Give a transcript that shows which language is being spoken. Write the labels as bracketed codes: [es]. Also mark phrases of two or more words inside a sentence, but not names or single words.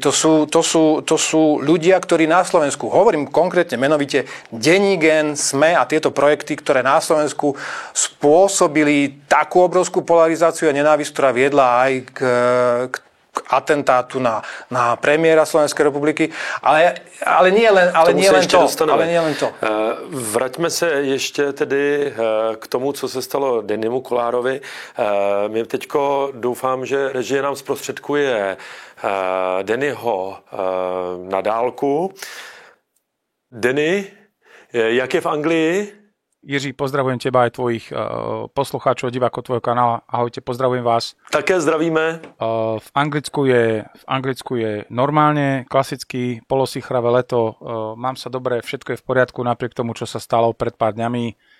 [sk] To sú ľudia, ktorí na Slovensku, hovorím konkrétne menovite, Denník Gen, SME a tieto projekty, ktoré na Slovensku spôsobili takú obrovskú polarizáciu a nenávisť, ktorá viedla aj k atentátu na premiéra Slovenskej republiky, ale nie len to. [cs] Vraťme se ještě tedy k tomu, co se stalo Dennymu Kolárovi. My teďko doufám, že režie nám zprostředkuje Dennyho na dálku. Denny, jak je v Anglii? [sk] Jiří, pozdravujem teba aj tvojich poslucháčov, divákov tvojho kanála. Ahojte, pozdravujem vás. [cs] Také zdravíme. [sk] V Anglicku je normálne, klasicky, polosichravé leto. Mám sa dobre, všetko je v poriadku, napriek tomu, čo sa stalo pred pár dňami.